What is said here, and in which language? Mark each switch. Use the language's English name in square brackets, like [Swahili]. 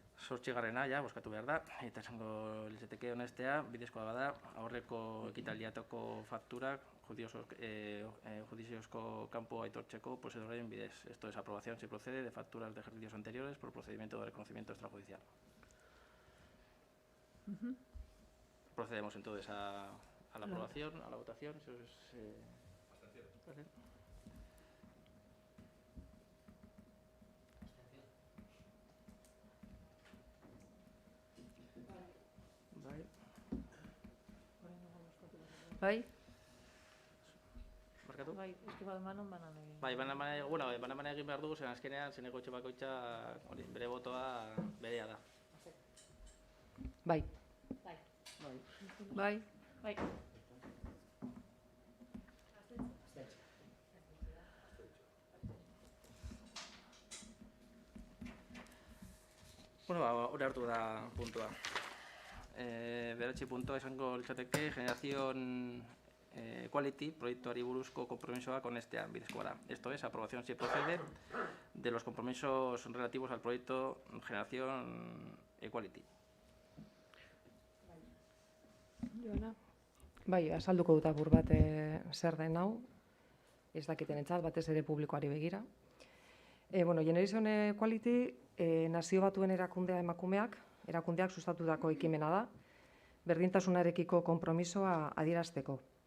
[Basque] zortzigarrena, ja, bozkatu behar da, eta esango litzateke honestea, bidezkoa bada, aurreko ekitaldiatoko fakturak judiziozko kanpo aitortzeko prozeduren bidez. [Spanish] Esto es aprobación si procede de facturas de ejercicios anteriores por procedimiento de reconocimiento extrajudicial. Procedemos entonces a la aprobación, a la votación. Eso es, ¿vale? [Basque] Bai? Barkatu? Bai, eski bademanon banan egin. Bai, banan egin behar dugu, zen azkenean, zeneko etxe bakoitza bere botoa berea da. Bai. Bai. Bai. Bai. Bueno, hori hartu da puntua. Beratzi puntua esango litzateke, Generación Equality, proiektuari buruzko konpromisoak honestean bidezkoa da. Esto es, aprobación si procede de los compromisos relativos al proyecto Generación Equality. Joana? Bai, azalduko dut apur bat zer den hau, ez dakitenentzat, batez ere publikoari begira. Generation Equality nazio batuen erakundeak sustatutako ekimena da, berdintasunarekiko konpromisoa adierazteko.